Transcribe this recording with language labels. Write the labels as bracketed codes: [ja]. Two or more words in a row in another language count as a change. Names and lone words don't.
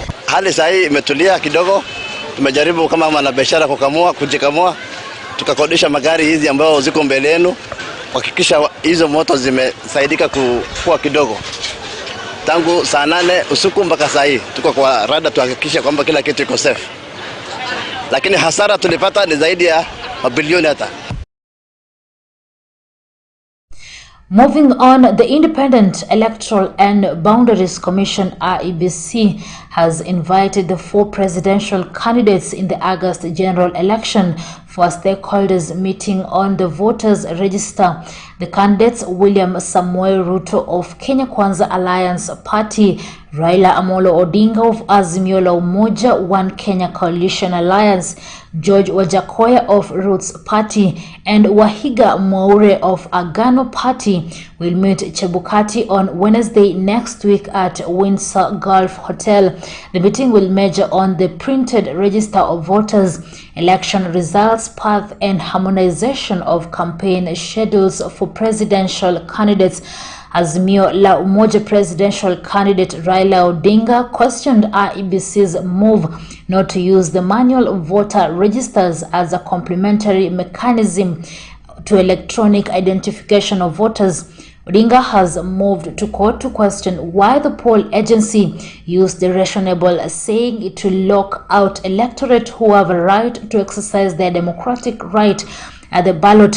[sw] Hali sasa hii imetulia kidogo. Tumejaribu kama wanabiashara kujikamua, tukakodisha magari hizi ambayo ziko mbele yenu, kuhakikisha hizo moto zimesaidika kufua kidogo. Tangu saa 8 usiku mpaka saa hii tuko kwa rada, tuhakikisha kwamba kila kitu iko safe. Lakini hasara tulipata ni zaidi ya mabilioni hata. [en] Moving on, the Independent Electoral and Boundaries Commission (IEBC) has invited the 4 presidential candidates in the August general election for a stakeholders meeting on the voters register. The candidates, William Samuel Ruto of Kenya Kwanza Alliance Party, Raila Amolo Odinga of Azimio la Umoja One Kenya Coalition Alliance, George Wajakoya of Roots Party, and Wahiga Mwaure of Agano Party will meet Chebukati on Wednesday next week at Windsor Golf Hotel. The meeting will measure on the printed register of voters, election results, path, and harmonization of campaign schedules for presidential candidates. Azimio la Umoja presidential candidate Raila Odinga questioned IEBC's move not to use the manual voter registers as a complementary mechanism to electronic identification of voters. Odinga has moved to court to question why the poll agency used the rationale saying it will lock out electorate who have a right to exercise their democratic right at the ballot.